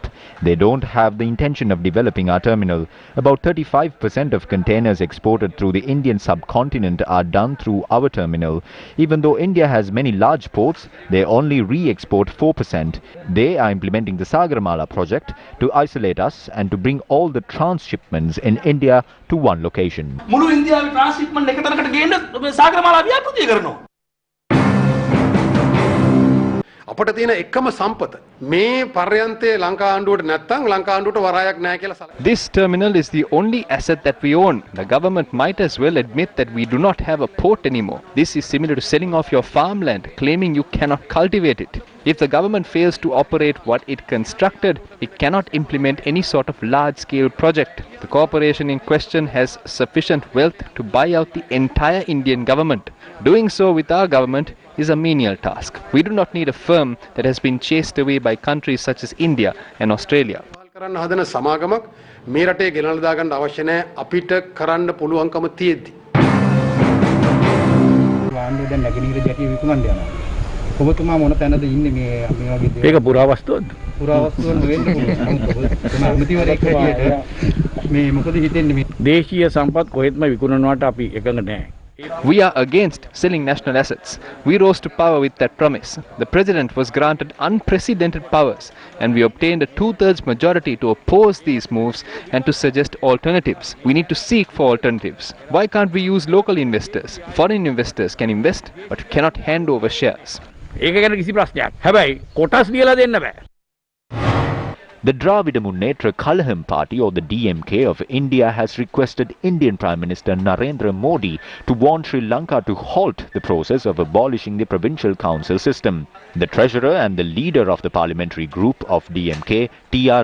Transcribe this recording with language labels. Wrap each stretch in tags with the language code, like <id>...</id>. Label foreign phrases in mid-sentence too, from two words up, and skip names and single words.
<en>They don't have the intention of developing our terminal. About 35% of containers exported through the Indian subcontinent are done through our terminal. Even though India has many large ports, they only re-export 4%. They are implementing the Sagarmala project to isolate us and to bring all the transshipments in India to one location.</en> <si>මුළු ඉන්දියාවේ ට්‍රාන්ස්ෂිප්මන්ට් එක තැනකට ගේන්න මේ සාගරමාලා ව්‍යාපෘතිය කරනවා. අපට තියෙන එකම සම්පත මේ පර්යන්තයේ ලංකා ආණ්ඩුවට නැත්තම් ලංකා ආණ්ඩුවට වරායක් නැහැ කියලා සලකනවා.</si> <en>This terminal is the only asset that we own. The government might as well admit that we do not have a port anymore. This is similar to selling off your farmland, claiming you cannot cultivate it. If the government fails to operate what it constructed, it cannot implement any sort of large-scale project. The corporation in question has sufficient wealth to buy out the entire Indian government. Doing so with our government is a menial task. We do not need a firm that has been chased away by countries such as India and Australia.</en> <si>කරන්න හදන සමාගමක් මේ රටේ ගෙනල්ලා දාගන්න අවශ්‍ය නැහැ අපිට කරන්න පුළුවන්කම තියෙද්දි. ආණ්ඩුව දැන් නැගෙනහිර ජැටිය විකුණන්න යනවා. ඔබතුමා මොන තැනද ඉන්නේ මේ වගේ දේවල්? ඒක පුරාවස්තුවක්ද? පුරාවස්තුවක් නෙවෙයි. මුතිවරයෙක් හැටියට මේ මොකද හිතෙන්නේ මේ දේශීය සම්පත් කොහෙත්ම විකුණනවට අපි එකඟ නැහැ.</si> <en>We are against selling national assets. We rose to power with that promise. The president was granted unprecedented powers and we obtained a 2/3 majority to oppose these moves and to suggest alternatives. We need to seek for alternatives. Why can't we use local investors? Foreign investors can invest but cannot hand over shares.</en> <si>ඒක ගැන කිසි ප්‍රශ්නයක්. හැබැයි කොටස් දීලා දෙන්න බෑ.</si> <en>The Dravida Munnetra Kalaham Party, or the DMK of India, has requested Indian Prime Minister Narendra Modi to warn Sri Lanka to halt the process of abolishing the provincial council system. The treasurer and the leader of the parliamentary group of DMK, T.R.</en>